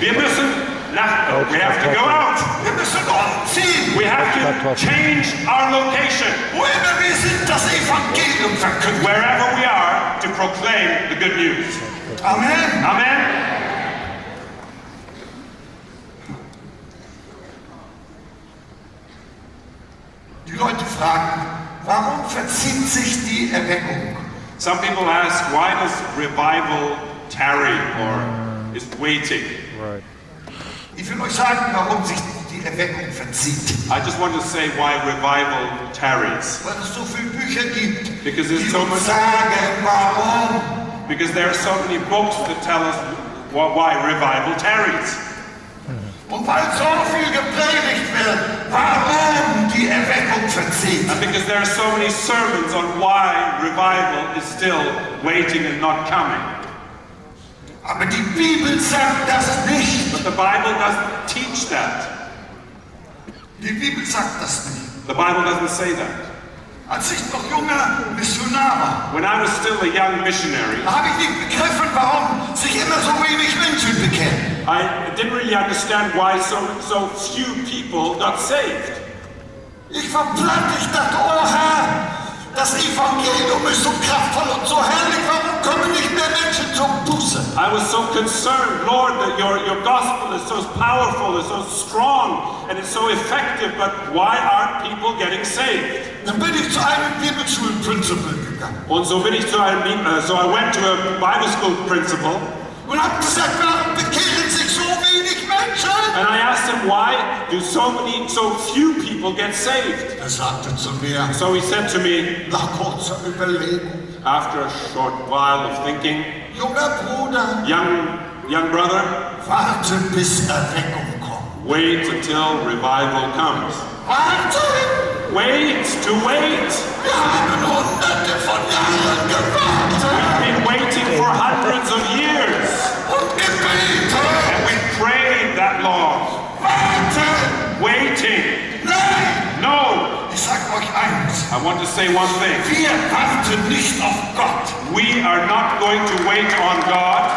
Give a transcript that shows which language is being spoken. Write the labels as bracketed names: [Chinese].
[German] Wir müssen [English] we have to go out. [German] Wir müssen umziehen. [English] We have to change our location. [German] Wo immer wir sind, das Evangelium verkünden. [English] Wherever we are, to proclaim the good news. Amen. Amen. [German] Die Leute fragen, warum verzieht sich die Erweckung? [English] Some people ask, why does revival tarry or is waiting? [German] Ich will euch sagen, warum sich die Erweckung verzieht. [English] I just want to say why revival tarries. [German] Weil es so viele Bücher gibt, [English] Because there's [German] die [English] so [German] uns [English] much- [German] sagen, warum. [English] Because there are so many books that tell us why revival tarries. [German] Und weil so viel gepredigt wird, warum die Erweckung verzieht. [English] And because there are so many sermons on why revival is still waiting and not coming. [German] Aber die Bibel sagt das nicht. [English] But the Bible doesn't teach that. [German] Die Bibel sagt das nicht. [English] The Bible doesn't say that. [German] Als ich noch junger Missionar war, [English] when I was still a young missionary, [German] habe ich nicht begriffen, warum sich immer so wenig Menschen bekehren. [English] I didn't really understand why so few people got saved. [German] Ich war platt, ich dachte, oh Herr, das Evangelium ist so kraftvoll und so herrlich, warum kommen nicht mehr Menschen zur Buße? [English] I was so concerned, Lord, that your gospel is so powerful, is so strong, and it's so effective, but why aren't people getting saved? [German] Dann bin ich zu einem Bibelschulenprincipal gegangen Und so bin ich zu einem, [English] so I went to a Bible school principal, [German] und habe gesagt, warum bekehren sich so wenig Menschen? [English] and I asked him, why do so few people get saved? [German] Er sagte zu mir, [English] So he said to me, [German] nach kurzer Überlegung, [English] after a short while of thinking, [German] junger Bruder, [English] young brother, [German] warte bis Erweckung kommt. [English] wait until revival comes. [German] Warte! [English] Wait to wait. [German] Wir haben hunderte von Jahren gewartet [English] We've been waiting for hundreds of years, [German] und gebetet. [English] and we prayed that long. [German] Warte! [English] Waiting. [German] Nein! [English] No, [German] Ich sag euch eins. [English] I want to say one thing. [German] Wir warten nicht auf Gott. [English] We are not going to wait on God.